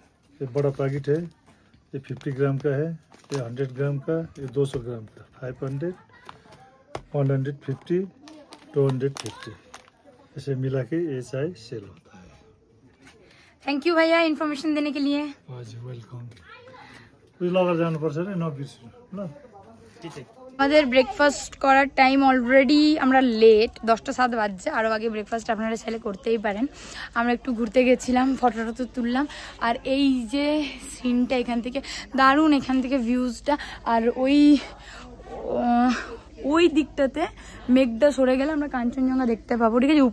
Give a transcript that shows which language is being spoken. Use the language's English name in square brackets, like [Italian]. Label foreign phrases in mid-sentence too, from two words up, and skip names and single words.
[Hindi] ये बड़ा पैकेट है, ये 50 ग्राम का है, ये 100 ग्राम का, ये 200 ग्राम का, 500, 150, 250 ऐसे मिला के ये चाय सेल होता है। [English] thank you [Hindi] भैया इन्फॉर्मेशन देने के लिए। [Nepali] हजुर वेलकम। उयो लगेर जानुपर्छ नि नबिर्सिनु ल। [Bangla] আমাদের ব্রেকফাস্ট করার টাইম অলরেডি আমরা লেট, 10টা 7 বাজছে। আরও আগে ব্রেকফাস্ট আপনারা চাইলে করতেই পারেন। আমরা একটু ঘুরতে গেছিলাম, ফটো টটো তুললাম। আর এই যে সিনটা এখান থেকে দারুণ, এখান থেকে ভিউজটা। আর ওই দিকটাতে মেঘটা সরে গেলে আমরা কাঞ্চনজঙ্ঘা দেখতে পাবো, ঠিক আছে।